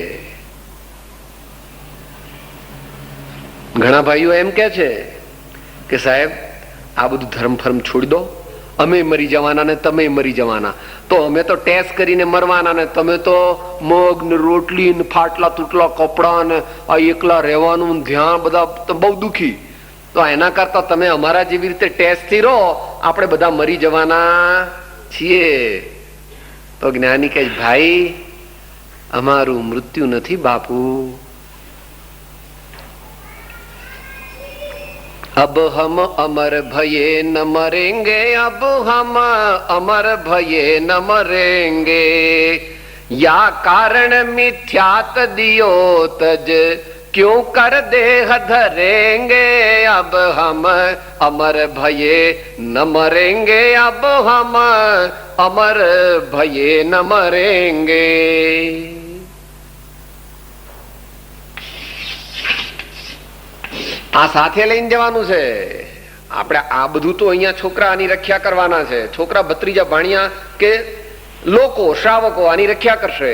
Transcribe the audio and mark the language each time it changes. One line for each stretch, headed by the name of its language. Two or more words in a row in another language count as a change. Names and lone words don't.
Gujarati: ઘણા ભાઈઓ એમ કે છે કે સાહેબ આ બધું ધર્મ ફર્મ છોડી દો, અમે મરી જવાના ને તમે મરી જવાના, તો અમે તો ટેસ્ટ કરીને મરવાના ને તમે તો મગ ને રોટલી ને ફાટલા તૂટલા કપડા ને આ એકલા રહેવાનું ધ્યાન, બધા બહુ દુખી. તો એના કરતા તમે અમારા જેવી રીતે ટેસ્ટ થી રહો, આપણે બધા મરી જવાના છીએ. તો જ્ઞાની કહે, ભાઈ અમારું મૃત્યુ નથી બાપુ.
Hindi: अब हम अमर भये न मरेंगे, अब हम अमर भये न मरेंगे, या कारण मिथ्यात दियो तज क्यों कर देह धरेंगे. अब हम अमर भये न मरेंगे, अब हम अमर भये न मरेंगे.
Gujarati: આ સાથે લઈને જવાનું છે આપણે. આ બધું તો અહીંયા છોકરા આની રક્ષા કરવાના છે, છોકરા ભત્રીજા ભાણિયા કે લોકો શ્રાવકો આની રક્ષા કરશે.